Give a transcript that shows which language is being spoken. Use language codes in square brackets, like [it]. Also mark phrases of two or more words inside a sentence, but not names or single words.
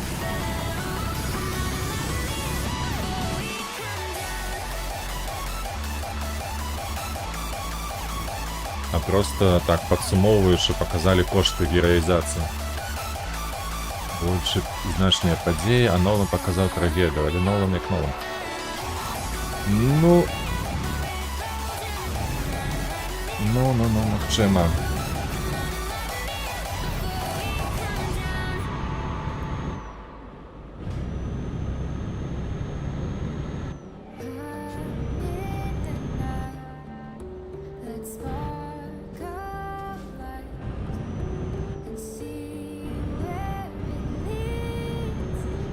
[be] А просто так падсумоўваючы паказалі кошты гераізацыі. Больше значныя падзеі, а Нолан паказаў трагедыю, але Нолан як Нолан. Ну, магчыма. [en] Let's spark a light and see where it leads.